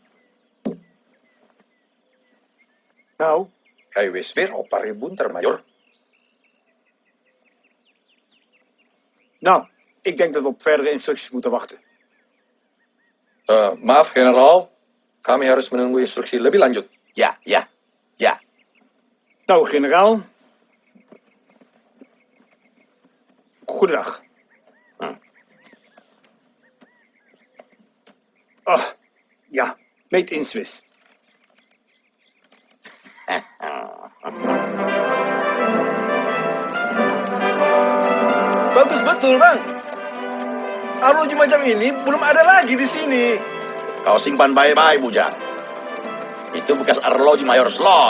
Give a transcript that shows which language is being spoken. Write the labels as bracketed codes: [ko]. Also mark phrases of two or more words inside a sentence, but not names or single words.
[nl] Nou? Hij wees weer op Parit Buntar, majoor. Nou, ik denk dat we op verdere instructies moeten wachten. [id] Maaf, generaal. Kami harus menunggu instruksi lebih lanjut. Ya. [nl] Nou, generaal. Goedendag. [en] Oh, ja, meet in Swiss. [id] Bagus betul, Bang. Arloji macam ini belum ada lagi di sini. Kau simpan baik-baik, Bujang. Itu bekas arloji Mayor Slot.